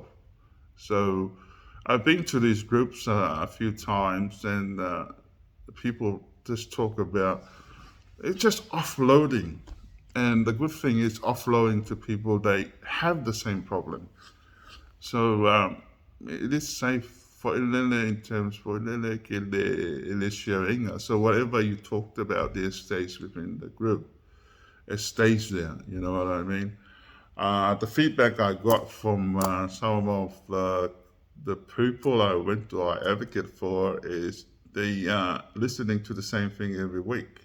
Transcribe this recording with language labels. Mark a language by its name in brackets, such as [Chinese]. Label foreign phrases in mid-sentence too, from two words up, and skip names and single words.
[English] So, I've been to these groups a few times, and people just talk about it's just offloading. And the good thing is offloading to people they have the same problem. So it is safe for Ilele in terms for Ilele ke le sharing. So whatever you talked about there stays within the group. It stays there. You know what I mean? The feedback I got from some of the people I went to, I advocate for, is they listening to the same thing every week.